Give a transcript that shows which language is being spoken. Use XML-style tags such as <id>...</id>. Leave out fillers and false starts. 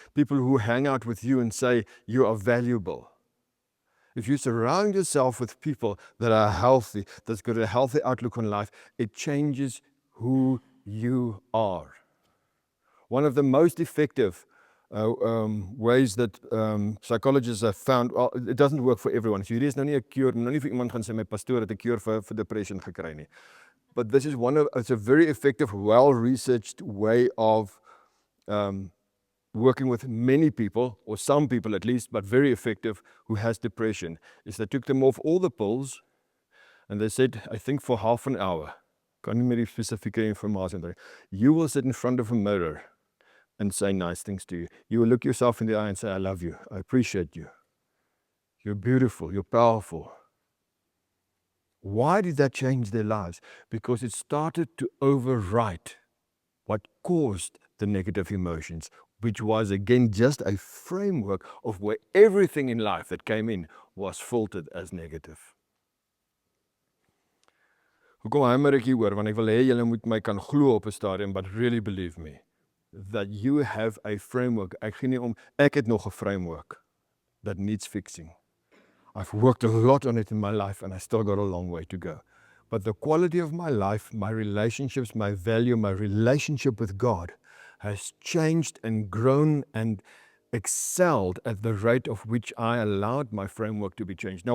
<en>People who hang out with you and say, you are valuable. If you surround yourself with people that are healthy, that's got a healthy outlook on life, it changes who you are. One of the most effective ways that psychologists have found, well, it doesn't work for everyone.</en> <af>So hier is nou nie 'n cure, nou nie vir iemand gaan sê my pastoor het 'n cure vir depression gekry nie.</af> <en>But this is it's a very effective, well-researched way of working with many people, or some people at least, but very effective, who has depression, is they took them off all the pills, and they said, I think for half an hour,</en> <af>kan nie meer die spesifieke informasie onthou,</af> <en>you will sit in front of a mirror and say nice things to you. You will look yourself in the eye and say, I love you, I appreciate you, you're beautiful, you're powerful. Why did that change their lives? Because it started to overwrite what caused the negative emotions, which was again just a framework of where everything in life that came in was filtered as negative.</en> <af>Hoekom hamer ek hier oor? Want ek wil hê julle moet my kan glo op 'n stadium,</af> <en>but really believe me that you have a framework.</en> <af>Ek gee nie om, ek het nog 'n framework</af> <en>that needs fixing. I've worked a lot on it in my life and I still got a long way to go. But the quality of my life, my relationships, my value, my relationship with God has changed and grown and excelled at the rate of which I allowed my framework to be changed.</en>